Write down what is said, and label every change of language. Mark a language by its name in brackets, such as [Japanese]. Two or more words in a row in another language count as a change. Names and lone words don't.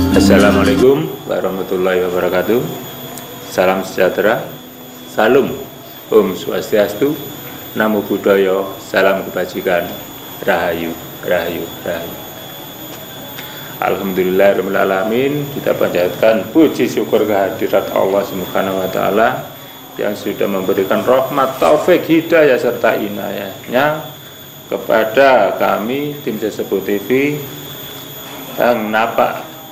[Arabic] Assalamualaikum warahmatullahi wabarakatuh. [Indonesian] Salam sejahtera, salam, [Sanskrit] Om Swastiastu, [Pali] Namo Buddhaya, [Indonesian] salam kebajikan, Rahayu, Rahayu, Rahayu. [Arabic] Alhamdulillahirabbil alamin, [Indonesian] kita panjatkan puji syukur kehadirat Allah [Arabic] Subhanahu wa taala [Indonesian] yang sudah memberikan rahmat, taufik, hidayah serta inayahnya kepada kami tim Sesepuh TV yang napak